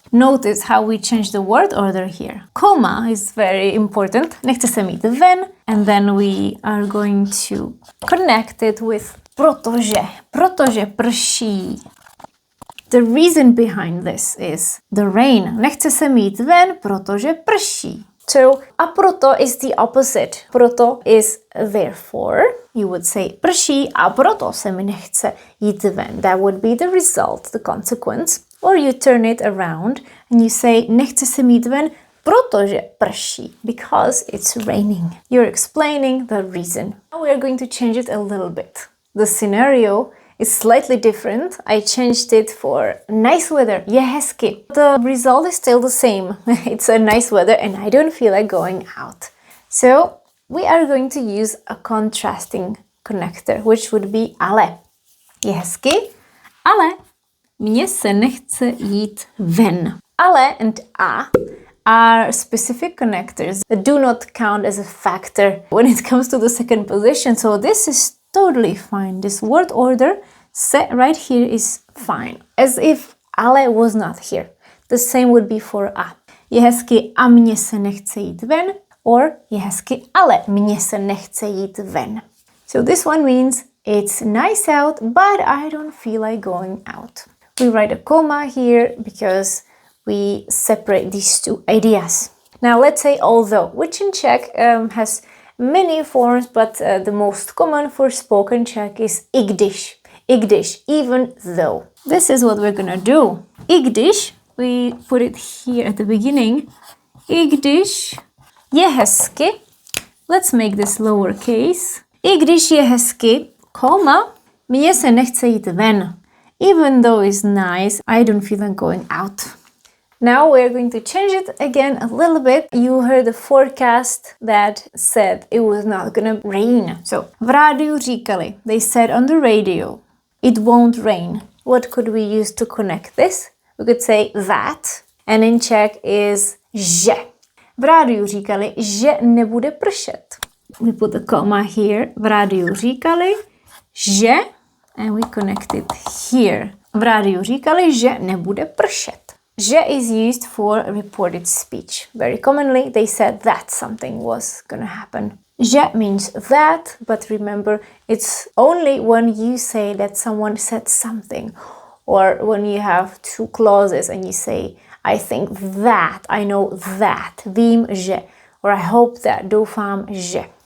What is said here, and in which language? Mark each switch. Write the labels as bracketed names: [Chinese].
[English] Notice how we change the word order here. Comma is very important. [Czech] Nechce se mi jít ven. [English] And then we are going to connect it with protože. Protože prší. The reason behind this is the rain. [Czech] Nechce se mi jít ven, protože prší. [English] So, a proto is the opposite. Proto is therefore. You would say [Czech] prší a proto se mi nechce jít ven. [English] That would be the result, the consequence. Or you turn it around and you say [Czech] nechce se mi jít ven, protože prší. [English] Because it's raining. You're explaining the reason. Now we are going to change it a little bit. The scenario is slightly different. I changed it for nice weather. [Czech] Je hezky. [English] The result is still the same. It's a nice weather and I don't feel like going out. So we are going to use a contrasting connector, which would be ale. [Czech] Je hezky, ale mně se nechce jít ven. [English] Ale and a are specific connectors that do not count as a factor when it comes to the second position. So this is totally fine. This word order set right here is fine. As if ale was not here. The same would be for a. [Czech] Je hezky a mně se nechce jít ven. Or je hezky, ale mně se nechce jít ven. [English] So this one means it's nice out, but I don't feel like going out. We write a comma here because we separate these two ideas. Now let's say although, which in Czech has many forms, but the most common for spoken Czech is i když. I když, even though. This is what we're gonna do. I když, we put it here at the beginning. [Czech] I když je hezky, [English] let's make this lowercase. [Czech] I když je hezky, comma, mně se nechce jít ven. [English] Even though it's nice, I don't feel like going out. Now we're going to change it again a little bit. You heard the forecast that said it was not gonna rain. So, [Czech] v rádiu říkali, [English] they said on the radio, it won't rain. What could we use to connect this? We could say that, and in Czech is že. [Czech] V rádiu říkali, že nebude pršet. [English] We put a comma here. [Czech] V rádiu říkali, že, [English] and we connect it here. [Czech] V rádiu říkali, že nebude pršet. [English] Že is used for reported speech. Very commonly, they said that something was gonna happen. Že means that, but remember, it's only when you say that someone said something, or when you have two clauses and you say, I think that, I know that, vím, že, or I hope that, doufám, že.